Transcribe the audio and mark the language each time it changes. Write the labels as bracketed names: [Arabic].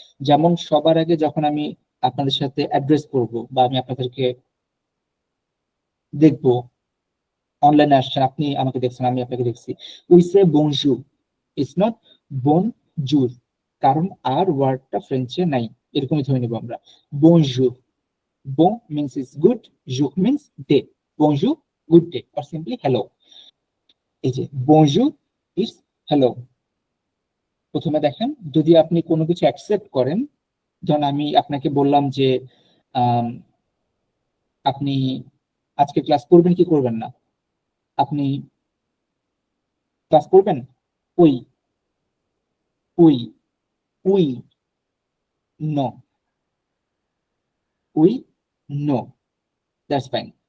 [Bangla] যেমন সবার আগে যখন আমি আপনাদের সাথে অ্যাড্রেস করব, বা আমি আপনাদেরকে দেখবো, অনলাইনে আসছেন, আপনি আমাকে দেখছেন, আমি আপনাকে দেখছি, [English] we say bonjour, it's not bonjour, [Bangla] কারণ আর ওয়ার্ডটা ফ্রেঞ্চে নাই, এরকমই ধরে নেবো আমরা। [English] Bonjour, bon means is good, jour means day, bonjour, good day, or simply hello. [Bangla] এই যে [English] bonjour is hello। [Bangla] প্রথমে দেখেন, যদি আপনি কোনো কিছু অ্যাকসেপ্ট করেন, ধরুন আমি আপনাকে বললাম যে আপনি আজকে ক্লাস করবেন কি করবেন না, আপনি ক্লাস করবেন, [French] উই উই উই নো, উই নো, [English] That's fine.